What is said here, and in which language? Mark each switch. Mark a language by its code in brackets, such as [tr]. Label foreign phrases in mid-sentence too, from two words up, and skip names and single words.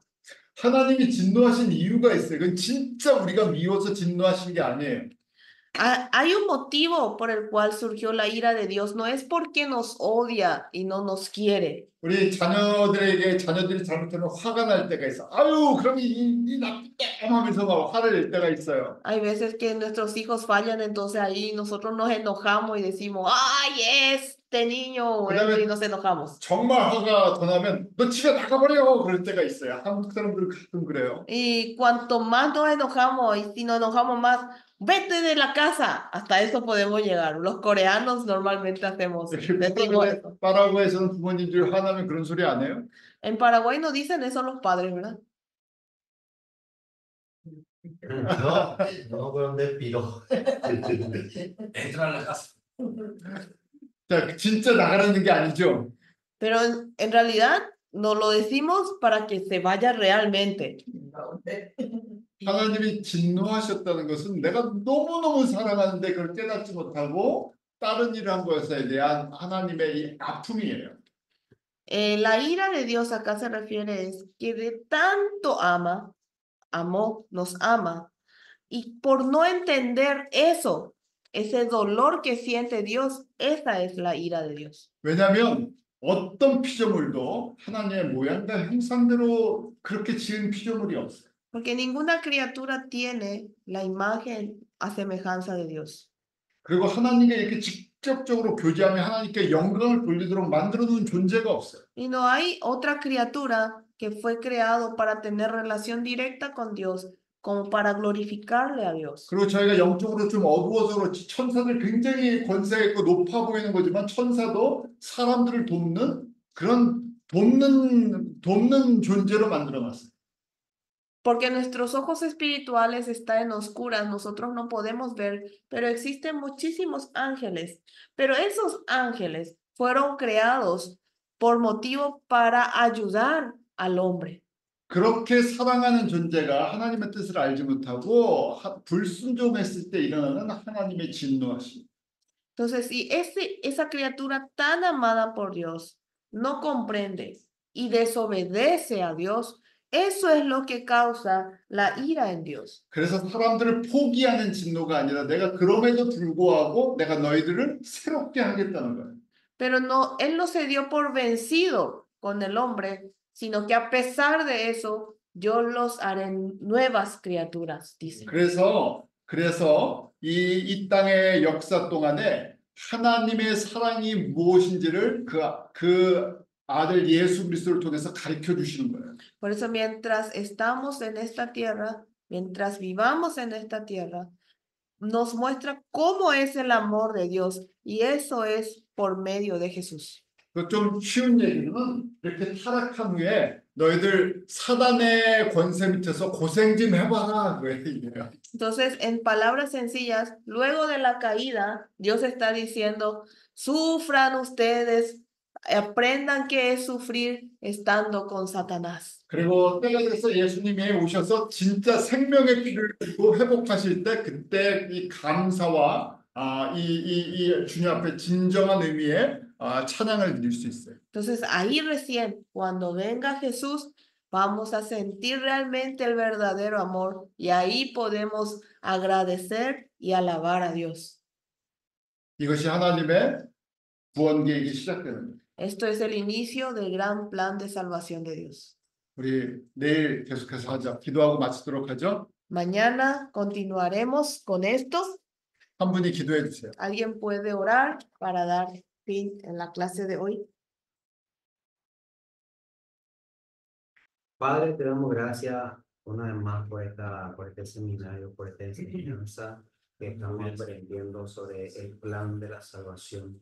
[ko] 하나님이 진노하신 이유가 있어요. 그건 진짜 우리가 미워서 진노하신 게 아니에요. [es] Hay un motivo por el cual surgió la ira de Dios, no es porque nos odia y no nos quiere. [ko] 우리 자녀들이 잘못하면 화가 날 때가 있어. 아유, 그럼 이 나쁜 놈 하면서 막 화를 낼 때가 있어요. [es] Hay veces que nuestros hijos fallan, entonces ahí nosotros nos enojamos y decimos, ¡ay, este niño! [ko] 그다음에 [es] Y nos enojamos. [ko] 정말 화가 더 나면 너 집에 나가버려 그럴 때가 있어요. 한국 사람들은 가끔 그래요. [es] Y cuanto más nos enojamos y si nos enojamos más, vete de la casa. Hasta eso podemos llegar. Los coreanos normalmente hacemos decimos eso. [ko] 파라구에서는 부모님들 화나면 그런 소리 안 해요? [es] En Paraguay no dicen eso los padres, ¿verdad? No, no, pero ¿dónde piró? Entra a la casa. [ko] 자, 진짜 나가라는 게 아니죠. [es] Pero en realidad no lo decimos para que se vaya realmente. [ko] 하나님이 진노하셨다는 것은 내가 너무너무 사랑하는데 그걸 깨닫지 못하고 다른 일을 한 것에 대한 하나님의 이 아픔이에요. [es] La ira de Dios acá se refiere es que de tanto nos ama, y por no entender eso, ese dolor que siente Dios, esa es la ira de Dios. [ko] 왜냐하면 어떤 피조물도 하나님의 모양과 형상대로 그렇게 지은 피조물이 없어요. [es] Porque ninguna criatura tiene la imagen a semejanza de Dios. [ko] 그리고 하나님께 이렇게 직접적으로 교제하며 하나님께 영광을 돌리도록 만들어 놓은 존재가 없어요. [es] Y no hay otra criatura que fue creado para tener relación directa con Dios, como para glorificarle a Dios. [ko] 그리고 저희가 영적으로 좀 어두워서 그렇지 천사들 굉장히 권세 있고 높아 보이는 거지만 천사도 사람들을 돕는 그런 돕는 존재로 만들어 놨어요. [es] Porque nuestros ojos espirituales están en oscuras, nosotros no podemos ver, pero existen muchísimos ángeles. Pero esos ángeles fueron creados por motivo para ayudar al hombre. [ko] 그렇게 사랑하는 존재가 하나님의 뜻을 알지 못하고 불순종했을 때 일어나는 하나님의 진노하심. [es] Entonces, si esa criatura tan amada por Dios no comprende y desobedece a Dios, eso es lo que causa la ira en Dios. [ko] 그래서 사람들을 포기하는 진노가 아니라 내가 그럼에도 불구하고 내가 너희들을 새롭게 하겠다는 거예요. [es] Pero no, él no se dio por vencido con el hombre, sino que a pesar de eso, yo los haré nuevas criaturas, dice. [ko] 그래서 이 땅의 역사 동안에 하나님의 사랑이 무엇인지를 그 아들 예수 그리스도를 통해서 가르쳐 주시는 거예요. [es] Por eso mientras estamos en esta tierra, mientras vivamos en esta tierra, nos muestra cómo es el amor de Dios y eso es por medio de Jesús. [ko] 좀 쉬운 얘기는 이렇게 타락한 후에 너희들 사단의 권세 밑에서 고생 좀 해봐라 그 얘기예요. [es] Entonces, en palabras sencillas, luego de la caída, Dios está diciendo, sufran ustedes, aprendan qué es sufrir estando con Satanás. [ko] 그리고 때가 돼서 예수님이 오셔서 진짜 생명의 피를 주고 회복하실 때 그때 이 감사와 이 주님 앞에 진정한 의미의 찬양을 드릴 수 있어요. [es] Entonces, ahí recién, cuando venga Jesús, vamos a sentir realmente el verdadero amor y ahí podemos agradecer y alabar a Dios. [ko] 이것이 하나님의 구원 계획이 시작되는 거예요. [es] Esto es el inicio del gran plan de salvación de Dios. [ko] 우리 내일 계속해서 하자. 기도하고 마치도록 하죠. [es] Mañana continuaremos con esto. [ko] 한 분이 기도해 주세요. [es] ¿Alguien puede orar para dar fin en la clase de hoy? Padre, te damos gracias una vez más por este seminario, por esta enseñanza que estamos aprendiendo sobre el plan de la salvación.